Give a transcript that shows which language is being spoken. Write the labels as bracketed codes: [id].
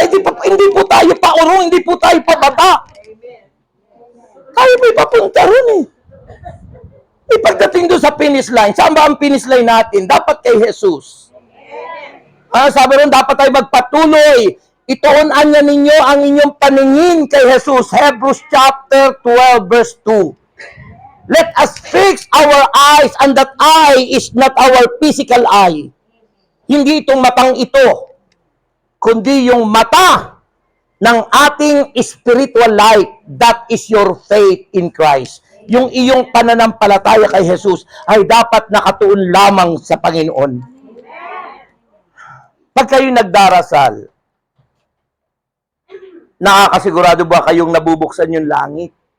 [tl] Hindi po tayo paurong, hindi po tayo pababa. Tayo may papunta rin pagdating doon sa finish line, saan ba ang finish line natin? Dapat kay Jesus. Sabi rin, dapat tayo magpatuloy. Ituunan niya ninyo ang inyong paningin kay Jesus. [en] Hebrews chapter 12 verse 2. Let us fix our eyes, and that eye is not our physical eye. [tl] Hindi itong matang ito, kundi yung mata ng ating [en] spiritual life. That is your faith in Christ. [tl] Yung iyong pananampalataya kay Jesus ay dapat nakatuon lamang sa Panginoon. Pag kayo nagdarasal, nakakasigurado ba kayong nabubuksan yung langit?